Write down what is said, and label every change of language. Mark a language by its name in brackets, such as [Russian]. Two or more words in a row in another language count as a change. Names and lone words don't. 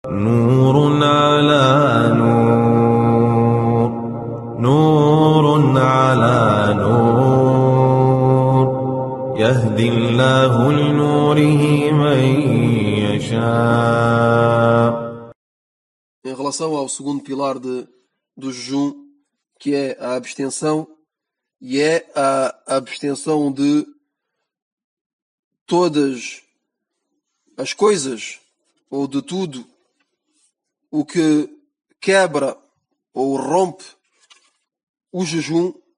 [Arabic] نور على نور، نور على نور، يهدي الله لنوره من يشاء. [Portuguese] Em relação ao segundo pilar do jejum, que é a abstenção, e é a abstenção de todas as coisas, ou de tudo o que quebra ou rompe o jejum,